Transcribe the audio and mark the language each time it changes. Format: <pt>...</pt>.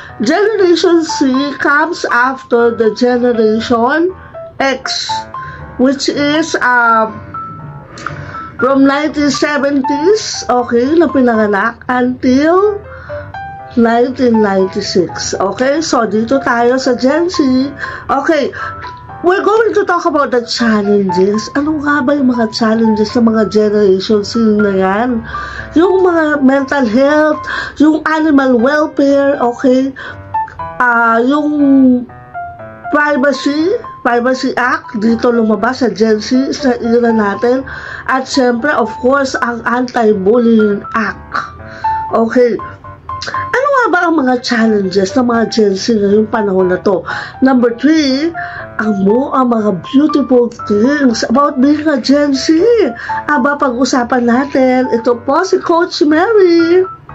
<en>Generation C comes after the Generation X, which is from 1970s, okay, na pinanganak until 1996. Okay, so dito tayo sa Gen Z. Okay, we're going to talk about the challenges.</en> <tl>Ano nga ba yung mga challenges ng mga Generation C na yan? Yung mga mental health, yung animal welfare, okay, yung Privacy Act, dito lumabas sa Gen Z, sa era natin. At syempre, of course, ang Anti-Bullying Act. Okay. Ano nga ba ang mga challenges ng mga Gen Z ngayong panahon na to?</tl> <en>Number 3, ang mga beautiful things about being a Gen Z.</en> <tl>Aba, pag-usapan natin. Ito po si Coach Mary.</tl>